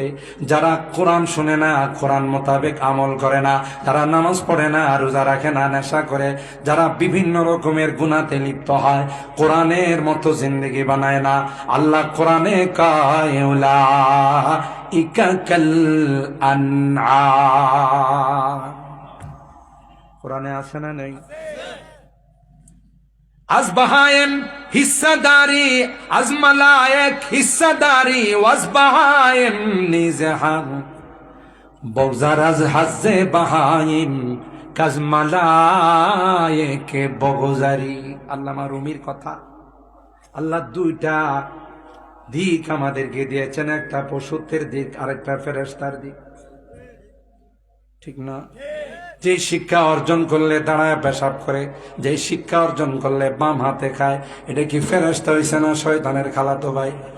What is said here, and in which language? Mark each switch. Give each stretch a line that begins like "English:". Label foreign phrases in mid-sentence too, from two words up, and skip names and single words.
Bangla: যারা কোরআন শুনে না, কোরআন মোতাবেক আমল করে না, যারা নামাজ পড়ে না, রোজা রাখে না, নেশা করে, যারা বিভিন্ন রকমের গুনাহতে লিপ্ত হয়, কোরআনের মতো জিন্দেগি বানায় না। আল্লাহ কোরআনে কয়,
Arabic: أولئك كالأنعام.
Bangla: কোরআনে আছে না নেই?
Persian: از بهایم حصه‌داری از ملائک حصه‌داری و از بهایم نیز هم بگذر از حظ بهایم که از ملائک بگذری।
Bangla: আল্লামা রুমির কথা। আল্লাহ দুইটা দিক আমাদেরকে দিয়েছেন, একটা পশুত্বের দিক আর একটা ফেরেশতার দিক, ঠিক না? যে শিক্ষা অর্জন করলে দাঁড়ায় পেশাব করে, যে শিক্ষা অর্জন করলে বাম হাতে খায়, এটা কি ফেরেশতা হইছে না শয়তানের খালাতো ভাই?